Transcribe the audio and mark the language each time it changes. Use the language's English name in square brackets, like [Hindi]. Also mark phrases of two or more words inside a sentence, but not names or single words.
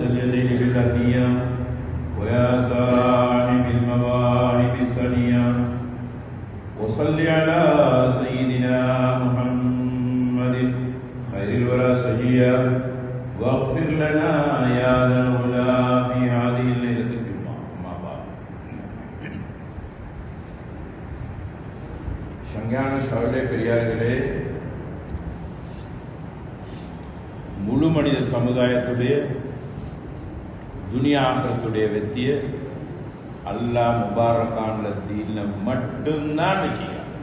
[Arabic] اليدين بالهدية ويا صاحب المواهب السنية وصل على سيدنا محمد خير الورى سجيا واغفر لنا يا ذا العلا في هذه الليلة الجمعة. أما بعد [Tamil] சங்கான சகோதர பெரியார்களே, முழு மனித சமுதாயத்துடைய துனியா ஆகிரத்துடைய வெற்றியை அல்லாஹ் முபாரக்கான தீன்ல மட்டும்தான் வச்சுக்கிறான்.